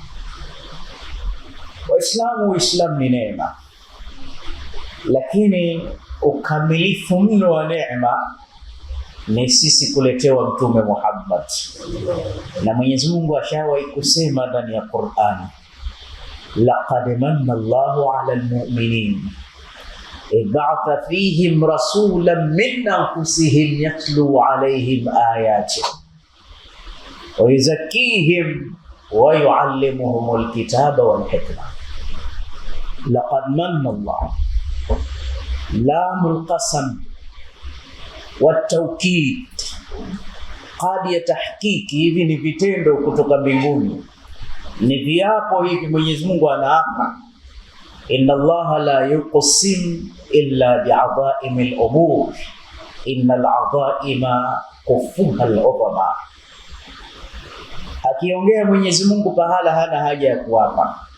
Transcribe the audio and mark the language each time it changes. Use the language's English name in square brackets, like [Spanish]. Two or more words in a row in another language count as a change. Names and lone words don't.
[Swahili] Uislamu ni neema, lakini ukamilifu mno wa neema ni sisi kuletewa Mtume Muhammad. Na Mwenyezi Mungu ashawahi kusema ndani ya Qur'an, [Arabic] لقد من الله على المؤمنين بعث فيهم رسولا من أنفسهم يتلو عليهم آياته ويزكيهم ويعلمهم الكتاب والحكمة. لقد من الله، لام القسم والتوكيد قد يتحقيقي. [Swahili] Hivi ni vitendo kutoka mbinguni, ni viapo hivi Mwenyezi Mungu anaapa. [Arabic] إن الله لا يقسم إلا بعظائم الأمور إن العظائم كفؤها العظماء. [Swahili] Akiongea Mwenyezi Mungu pahala hana haja ya kuapa.